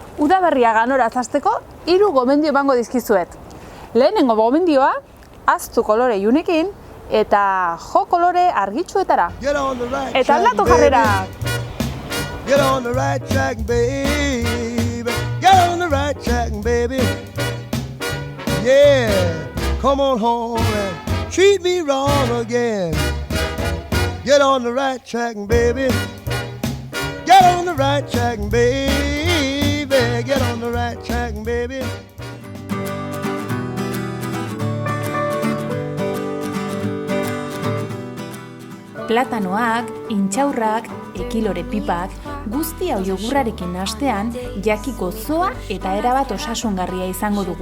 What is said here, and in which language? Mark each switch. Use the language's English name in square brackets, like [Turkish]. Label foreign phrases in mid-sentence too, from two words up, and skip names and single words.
[Basque] Udaberria ganora hasteko 3 gomendio emango dizkizuet. Lehenengo gomendioa, ahaztu kolore ilunekin eta jo kolore argitsuetara. Eta aldatu jarrera! [English] Get on the right track, baby. Get on the right track, baby. Yeah, come on home and treat me wrong again. Get on the right track, baby. Get on the right track, baby. Get on the right track, baby. [Basque] Platanoak, intxaurrak, ekilore pipak, guzti hau jogurrarekin nahastean, jaki gozoa eta erabat osasungarria izango dugu.